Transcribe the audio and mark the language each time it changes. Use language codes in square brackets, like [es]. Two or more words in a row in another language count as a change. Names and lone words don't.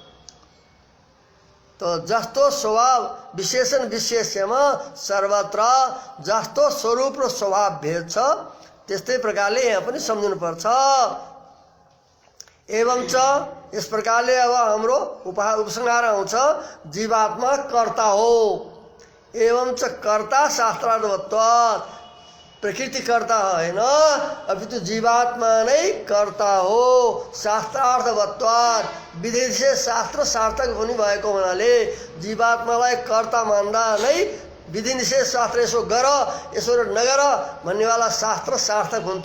[ne] तो जस्तो स्वभाव विशेषण विशेष्यमा सर्वत्र जस्तो स्वरूप र स्वभाव भेद छ त्यस्तै प्रकारले यहाँ पनि सम्झिनु पर्छ। [sa] एवं च [ne] इस प्रकारले अब हाम्रो उपसंहार आउँछ जीवात्मा कर्ता हो। [sa] एवं च कर्ता शास्त्रार्थवत्वात् [ne] प्रकृति कर्ता होइन अपितु जीवात्मा नै कर्ता हो। शास्त्रार्थवत्वात् विधि से शास्त्र सार्थक हुने भएको हुनाले जीवात्मालाई कर्ता मान्दा नै विधि निषेध शास्त्र यसो गर यसो नगर भन्नेवाला शास्त्र सार्थक हुन्छ।